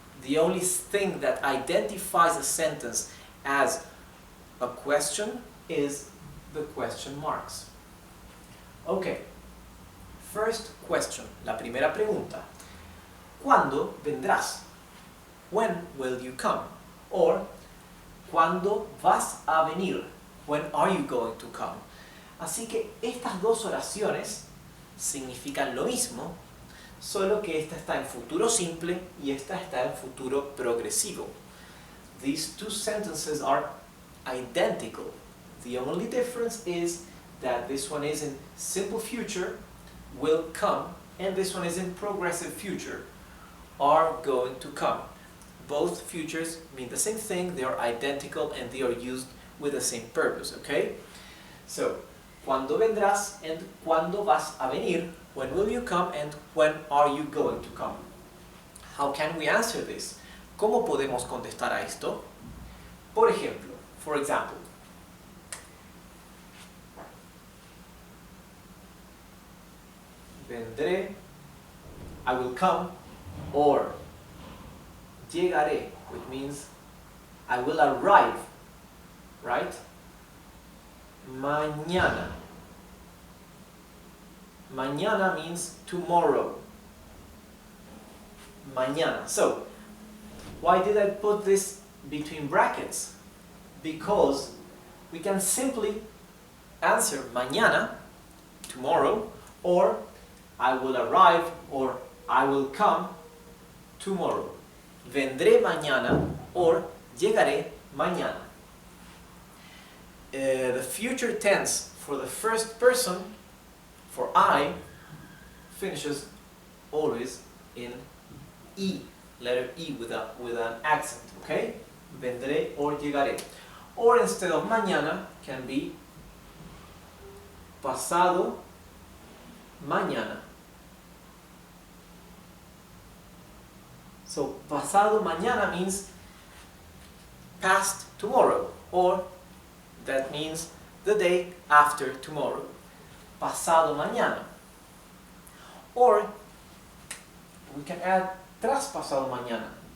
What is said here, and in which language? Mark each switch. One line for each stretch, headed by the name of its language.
English: The only thing that identifies a sentence as a question is the question marks. Okay, first question,
Spanish: la primera pregunta. ¿Cuándo vendrás?
English: When will you come? Or,
Spanish: ¿cuándo vas a venir?
English: When are you going to come?
Spanish: Así que estas dos oraciones significan lo mismo, solo que esta está en futuro simple y esta está en futuro progresivo.
English: These two sentences are identical. The only difference is that this one is in simple future, will come, and this one is in progressive future, are going to come. Both futures mean the same thing, they are identical and they are used with the same purpose, okay? So,
Spanish: ¿cuándo vendrás?
English: And
Spanish: ¿cuándo vas a venir?
English: When will you come? And when are you going to come? How can we answer this?
Spanish: ¿Cómo podemos contestar a esto? Por ejemplo,
English: for example, vendré, I will come, or llegaré, which means I will arrive, right? Mañana. Mañana means tomorrow.
Spanish: Mañana.
English: So, why did I put this between brackets? Because we can simply answer
Spanish: mañana,
English: tomorrow, or I will arrive, or I will come tomorrow.
Spanish: Vendré mañana,
English: or
Spanish: llegaré mañana.
English: The future tense for the first person, for I, finishes always in E, letter E with an accent, okay?
Spanish: Vendré or llegaré.
English: Or instead of mañana can be
Spanish: pasado mañana.
English: So pasado mañana means past tomorrow, or that means the day after tomorrow.
Spanish: Pasado mañana.
English: Or we can add
Spanish: tras pasado mañana.